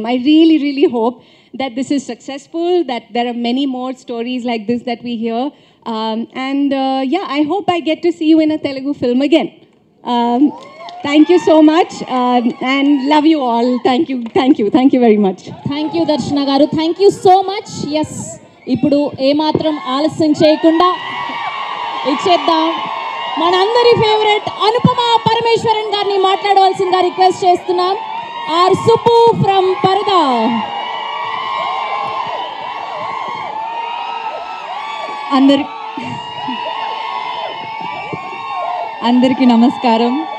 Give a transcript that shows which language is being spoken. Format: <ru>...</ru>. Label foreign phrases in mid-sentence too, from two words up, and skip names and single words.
<en>I really, really hope that this is successful, that there are many more stories like this that we hear. I hope I get to see you in a Telugu film again. Thank you so much, and love you all. Thank you very much. thank you దర్శన గారు, thank you so much.</en> <te>ఎస్, ఇప్పుడు ఏమాత్రం ఆలస్యం చేయకుండా ఇచ్చేద్దాం మనందరి ఫేవరెట్ అనుపమ పరమేశ్వరన్ గారిని మాట్లాడవలసిందిగా రిక్వెస్ట్ చేస్తున్నాం.</te> <en>R Subbu from Paradha.</en> <te>అందరికీ నమస్కారం.</te>